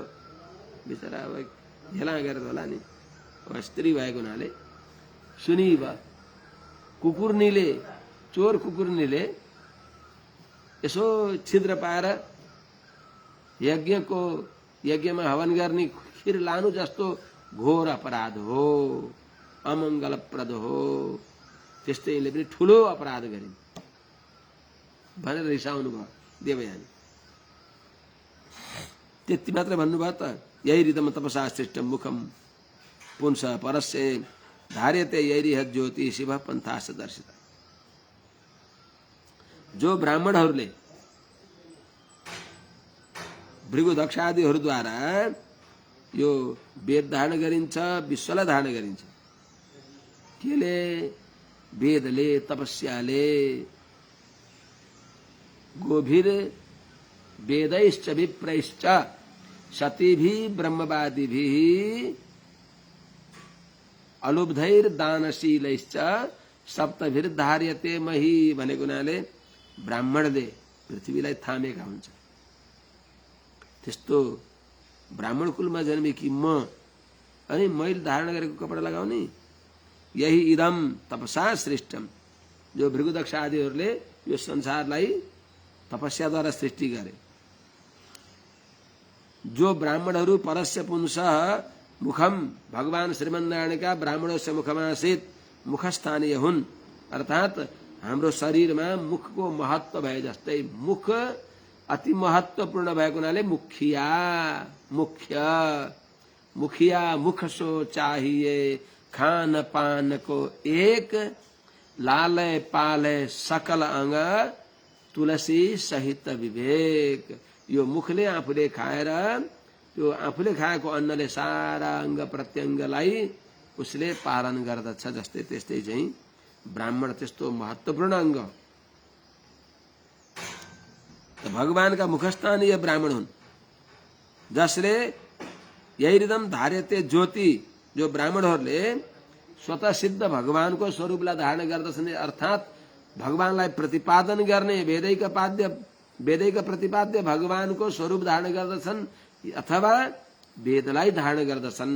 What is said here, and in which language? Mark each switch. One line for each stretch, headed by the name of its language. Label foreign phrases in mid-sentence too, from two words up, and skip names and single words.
Nepali: बिचरा अब झेला गरेर होला नि, अब स्त्री भएको हुनाले सुनिव कुकुर्नीले, चोर कुकुर्नीले यसो छिद्र पाएर यज्ञमा हवन गर्ने खिर लानु जस्तो घोर अपराध हो, अमङ्गलप्रद हो। त्यस्तै यिनले पनि ठुलो अपराध गरिन् भनेर रिसाउनु भयो देवयानी। त्यति मात्र भन्नुभयो त?
Sanskrit: यैरिदम तपसा सृष्टम मुखम पुंस परस्य धार्यते यैरिह ज्योति शिव पन्थास दर्शिता।
Nepali: जो ब्राह्मणहरूले भृगुदक्ष आदिहरूद्वारा यो वेद धारण गरिन्छ, विश्वलाई धारण गरिन्छ। केले? वेदले, तपस्याले,
Sanskrit: गोभिर वेदैश्च विप्रैश्च सतीभि ब्रह्मवादिभि अलुब्धैर दानशीलैश्च सप्तभिर धार्यते मही
Nepali: भनेको हुनाले ब्राह्मणले पृथ्वीलाई थामेका हुन्छ। त्यस्तो ब्राह्मण कुलमा जन्मेकी म अनि मैले धारण गरेको कपडा लगाउने, यही
Sanskrit: इदम तपसा श्रेष्ठम,
Nepali: जो भृगुदक्ष आदिहरूले यो संसारलाई तपस्याद्वारा सृष्टि गरे। जो ब्राह्मणहरू
Sanskrit: परस्य पुंसः मुखम,
Nepali: भगवान श्रीमन्नारायणका ब्राह्मणों से मुखमासित मुखस्थानीय हुन्, अर्थात हाम्रो शरीरमा मुखको महत्व भए जस्तै मुख अति महत्वपूर्ण भएको हुनाले
Awadhi: मुखिया मुख सो चाहिए, खान पान को एक, लालय पालय सकल अंग, तुलसी सहित विवेक।
Nepali: यो मुखले आफूले खाएर, त्यो आफूले खाएको अन्नले सारा अंग प्रत्यङ्गलाई उसले पालन गर्दछ। जस्तै त्यस्तै चाहिँ ब्राह्मण त्यस्तो महत्वपूर्ण अंग, भगवानका मुखस्थानीय ब्राह्मण हुन्, जसले
Sanskrit: यैरिदम धार्यते ज्योति,
Nepali: जो ब्राह्मणहरूले स्वतः सिद्ध भगवानको स्वरूपलाई धारण गर्दछन्, अर्थात भगवानलाई प्रतिपादन गर्ने वेदैक प्रतिपाद्य भगवानको स्वरूप धारण गर्दछन् अथवा वेदलाई धारण गर्दछन्।